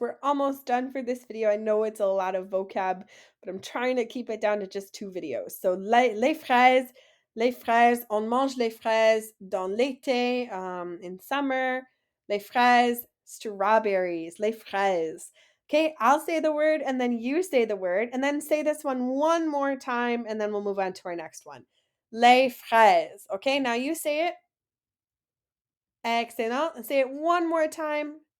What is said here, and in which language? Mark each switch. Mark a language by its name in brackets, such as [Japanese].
[English] We're almost done for this video. I know it's a lot of vocab, but I'm trying to keep it down to just 2 videos. [French] So, les fraises. Les fraises. On mange les fraises dans l'été, [English] in summer. [French] Les fraises. Strawberries. Les fraises. [English] Okay, I'll say the word and then you say the word and then say this one more time and then we'll move on to our next one. Les fraises. Okay, now you say it. Excellent. Say it one more time.